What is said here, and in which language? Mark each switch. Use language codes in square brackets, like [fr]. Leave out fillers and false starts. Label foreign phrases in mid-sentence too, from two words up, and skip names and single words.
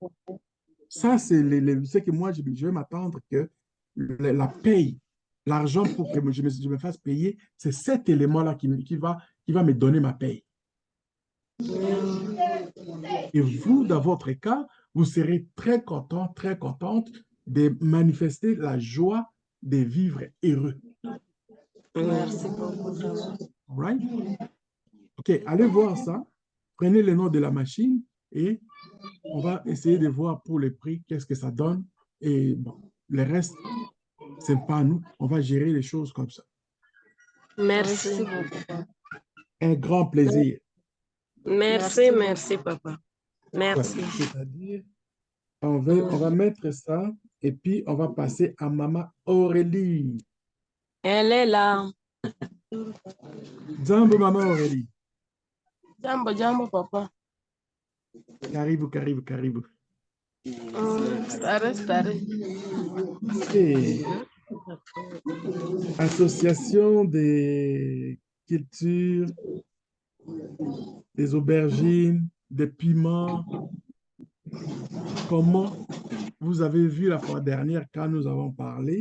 [fr] Ça, c'est ce que moi, je vais m'attendre que la paye, l'argent pour que je me fasse payer, c'est cet élément-là qui va me donner ma paye. Et vous, dans votre cas, vous serez très content, très contente de manifester la joie de vivre heureux. Merci beaucoup. [en] All right? [fr] OK, allez voir ça. Prenez le nom de la machine et on va essayer de voir pour les prix qu'est-ce que ça donne. Et bon, le reste, c'est pas à nous. On va gérer les choses comme ça. Merci. Un grand plaisir. Merci, merci, papa. Merci. Ouais, c'est-à-dire, on va mettre ça et puis on va passer à Maman Aurélie. Elle est là. [sw] Jambo, Maman Aurélie. Jambo, jambo, papa. Karibu, karibu, karibu. Stare, stare. [fr] Et Association des cultures, des aubergines, des piments. Comment vous avez vu la fois dernière quand nous avons parlé?